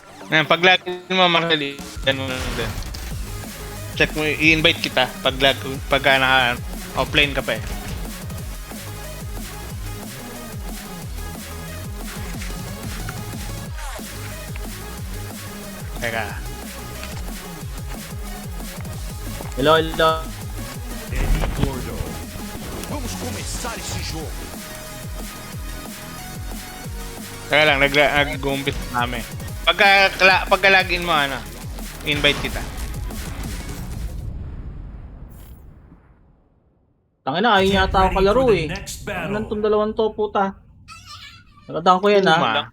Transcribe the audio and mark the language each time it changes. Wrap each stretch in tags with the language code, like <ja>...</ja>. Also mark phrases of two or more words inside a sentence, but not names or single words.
<tl>Ngayon, pag lag mo, Marcel, yan mo lang din. Check mo, i-invite kita pagka naka-offline ka pa eh. Teka.</tl> <en>Hello, hello. Eddie Gordo.</en> <pt>Vamos começar esse jogo.</pt> <tl>Teka lang, nag-umpit namin. Pagka-login mo, invite kita. Tangina, ayun yata ako kalaro eh.</tl> <en>Next</en> <tl>Ano</tl> <en>battle.</en> <tl>tong dalawang to, puta? Nakadaan ko yan ha.</tl>